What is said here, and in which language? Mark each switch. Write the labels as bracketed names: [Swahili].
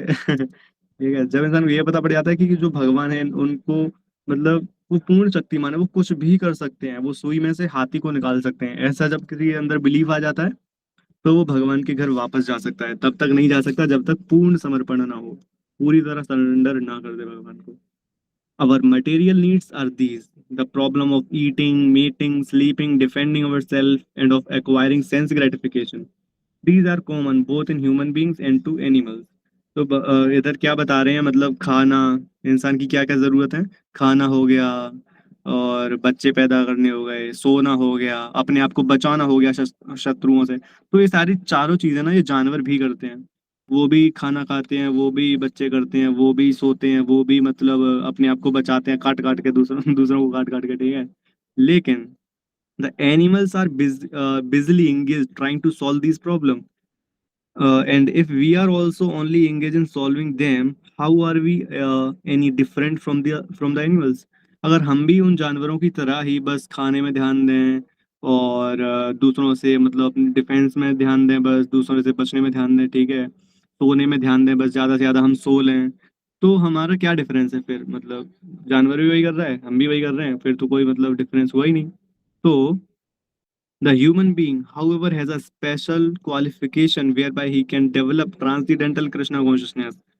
[Hindi] ठीक है, जब इंसान को ये पता पड़ जाता है कि जो भगवान है उनको मतलब वो पूर्ण शक्तिमान है, वो कुछ भी कर सकते हैं, वो सुई में से हाथी को निकाल सकते हैं, ऐसा जब किसी के अंदर बिलीव आ जाता है तो वो भगवान के घर वापस जा सकता है। तब तक नहीं जा सकता जब तक पूर्ण समर्पण ना हो, पूरी तरह सरेंडर ना कर दे भगवान को। [English] Our material needs are these: the problem of eating, mating, sleeping, defending ourselves, and of acquiring sense gratification. These are common both in human beings and to animals. [Hindi] तो इधर क्या बता रहे हैं, मतलब खाना, इंसान की क्या क्या जरूरत है, खाना हो गया, और बच्चे पैदा करने हो गए, सोना हो गया, अपने आप को बचाना हो गया शत्रुओं से। तो ये सारी चारों चीजें ना ये जानवर भी करते हैं। वो भी खाना खाते हैं, वो भी बच्चे करते हैं, वो भी सोते हैं, वो भी मतलब अपने आप को बचाते हैं काट काट के, दूसरों दूसरों को काट काट के, ठीक है। लेकिन [English] The animals are busily engaged trying to solve these problems. And if we are also only engaged in solving them, how are we any different from the animals? [Hindi] अगर हम भी उन जानवरों की तरह ही बस खाने में ध्यान दें और दूसरों से मतलब अपने डिफेंस में ध्यान दें, बस दूसरों से बचने में ध्यान दें, ठीक है, सोने में ध्यान दें, बस ज़्यादा से ज़्यादा हम सो लें, तो हमारा क्या डिफरेंस है फिर? मतलब जानवर भी वही कर रहा है, हम भी वही कर रहे हैं, फिर तो कोई मतलब डिफरेंस हुआ ही नहीं। तो [English] the human being, however, has a special qualification whereby he can develop transcendental Krishna consciousness.